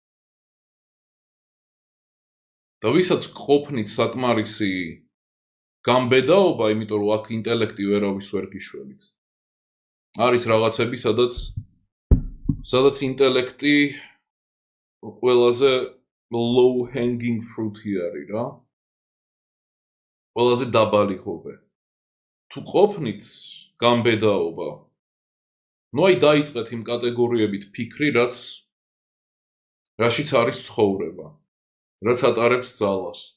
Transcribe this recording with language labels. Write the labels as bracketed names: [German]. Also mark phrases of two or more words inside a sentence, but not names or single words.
[Georgian] და ვისაც ყოფნით საკმარისი გამბედაობა, იმიტომ რომ აქ ინტელექტი ვერავის ვერ გიშველით. არის რაღაცები, სადაც ინტელექტი ყველაზე [English] low hanging fruit- [Georgian] ი არის რა. ყველაზე დაბალი ღობე. თუ ყოფნით გამბედაობა, აი დაიწყეთ იმ კატეგორიებით ფიქრი, რაშიც არის ცხოვრება, რაც ატარებს ძალას.